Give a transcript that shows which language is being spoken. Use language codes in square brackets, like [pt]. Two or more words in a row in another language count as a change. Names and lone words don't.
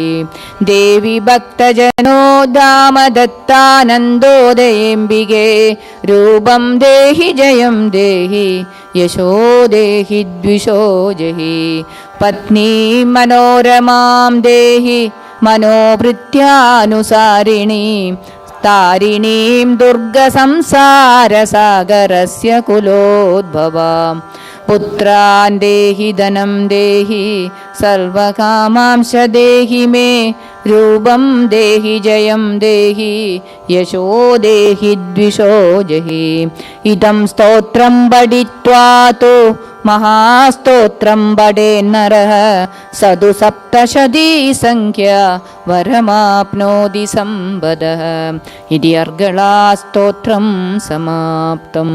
[sa] ദേവി ഭക്തജനോദ്ധാമദത്താനന്ദോദയേംബികേ രൂപം ദേഹി ജയം ദേഹി യശോ ദേഹി ദ്വിഷോ ജഹി. പത്നീ മനോരമാം ദേഹി മനോവൃത്യാനുസാരിണീം താരിണീം ദുർഗസംസാരസാഗരസ്യ കുലോദ്ഭവാം पुत्रान् देहि धनं देहि सर्वकामांश देहि मे रूपं देहि जयं देहि यशो देहि द्विषो जहि इदं स्तोत्रं पठित्वा तु महास्तोत्रं पठेन्नरः सदु सप्तशती संख्या वरमाप्नोति सम्पदः इति अर्गलास्तोत्रं समाप्तम्.